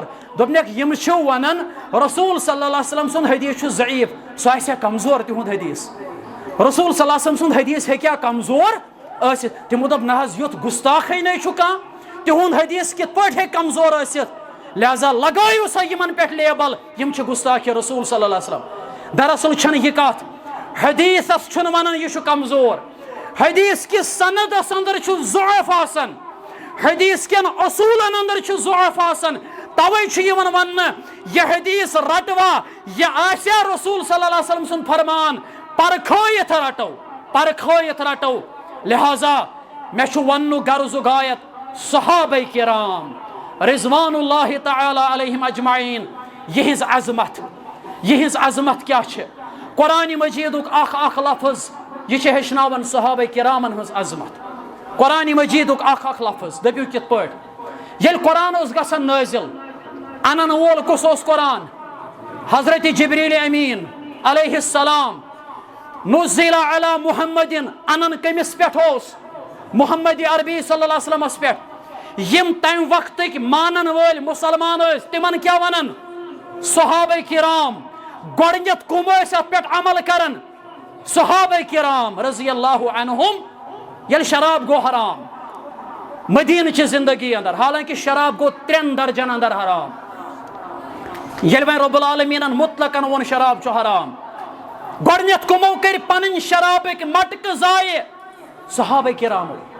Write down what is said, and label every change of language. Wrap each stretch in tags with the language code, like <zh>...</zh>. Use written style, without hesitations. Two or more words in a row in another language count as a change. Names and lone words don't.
<ks>دوٚپنکھ یِم چھِ ونان رسول</ks> <ar>صلی اللہ علیہ وسلم</ar> <ks>سُنٛد حدیث چھُ ضعیف. سُہ آسہِ ہا کمزور تِہُنٛد حدیث؟ رسول</ks> <ar>صلی اللہ علیہ وسلم</ar> <ks>سُنٛد حدیث ہیٚکیٛاہ کمزور ٲسِتھ؟ تِمو دوٚپ نہ حظ یُتھ گُستاخٕے نَے چھُ کانٛہہ، تِہُنٛد حدیث کِتھ پٲٹھۍ ہیٚکہِ کمزور ٲسِتھ؟ لہذا لگٲیِو سا یِمن پٮ۪ٹھ لیبل، یِم چھِ گُستاخِ رسول</ks> <ar>صلی اللہ علیہ وسلم.</ar> <ks>دراصل چھنہٕ یہِ کتھ. حدیثس چھُنہٕ ونان یہِ چھُ کمزور. حدیث کِس سندس اندر چھُ ضعف آسان، حدیث کٮ۪ن اصوٗلن اندر چھُ ضعف آسان. توے چھُ یِوان وننہٕ یہِ حدیث رٹوا، یہِ آسیا رسول</ks> <ar>صلی اللہ علیہ وسلم</ar> <ks>سُنٛد فرمان، پرکھٲیِتھ رٹو، پرکھٲیِتھ رٹو. لہذا مےٚ چھُ وننُک غرضُک غایت صحابہ کرام</ks> <ar>رضوان اللہ تعالی علیہم اجمعین،</ar> <ks>یہنٛز عظمت، یہنٛز عظمت کیٛاہ چھِ. قرآن مجیدُک اکھ اکھ لفظ یہِ چھِ ہیٚچھناوان صحابہ کرامن ہٕنٛز عظمت. قرآن مجیدُک اکھ اکھ لفظ دٔپِو کِتھ پٲٹھۍ؟ ییٚلہِ قرآن اوس گژھان نٲزِل، انن وول کُس اوس قرآن؟ حضرت جبریل امین</ks> <ar>علیہ السلام. نزل علی محمدin</ar> <ks>انن کٔمِس پٮ۪ٹھ اوس؟ محمد عربی</ks> <ar>صلی اللہ علیہ وسلمس</ar> <ks>پٮ۪ٹھ. یِم تمہِ وقتٕکۍ مانن وٲلۍ مُسلمان ٲسۍ تِمن کیٛاہ ونان؟ صحابہ کرام. گۄڈٕنیتھ کُم ٲسۍ اتھ پٮ۪ٹھ عمل کران؟ صحابہ کرام</ks> <ar>رضی اللہ عنہم.</ar> <ks>ییٚلہِ شراب گوٚو حرام مدیٖنہٕ چہِ زندگی اندر، حالانکہِ شراب گوٚو 3 درجن اندر حرام. ییٚلہِ وۄنۍ</ks> <ar>رب العالمیٖنن</ar> <ks>مطلقن ووٚن شراب چھُ حرام، گۄڈٕنیتھ کُمو کٔرۍ پنٕنۍ شرابٕکۍ مٹکہٕ ضایہِ؟ صحابہ کرامو.</ks>